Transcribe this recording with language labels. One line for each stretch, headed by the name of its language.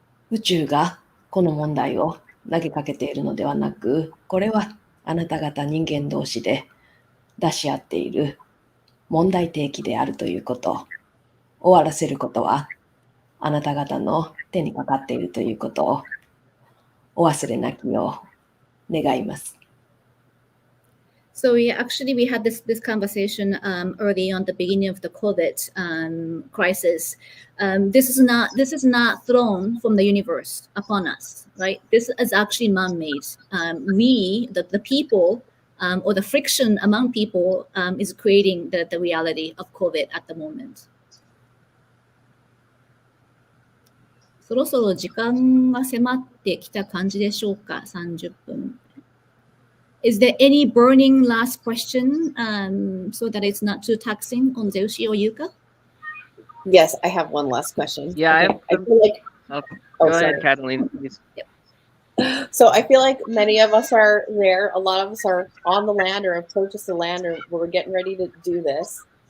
Japanese: 宇宙がこの問題を投げかけているのではなく、これはあなた方人間同士で出し合っている問題提起であるということを終わらせることはあなた方の手にかかっているということをお忘れなきよう願います。
English: So we had this conversation early on the beginning of the COVID crisis. This is not thrown from the universe upon us, right? This is actually man-made. We, the people, or the friction among people, is creating the reality of COVID at the moment.
Japanese: そろそろ時間が迫ってきた感じでしょうか？ 30分。
English: Is there any burning last question so that it's not too taxing on Zeushi or Youka? Yes, I have one last question. Yeah, okay. I feel like. Go sorry. ahead, Catalina, please. So I feel like many of us are there. A lot of us are on the land or have purchased the land or we're getting ready to do this.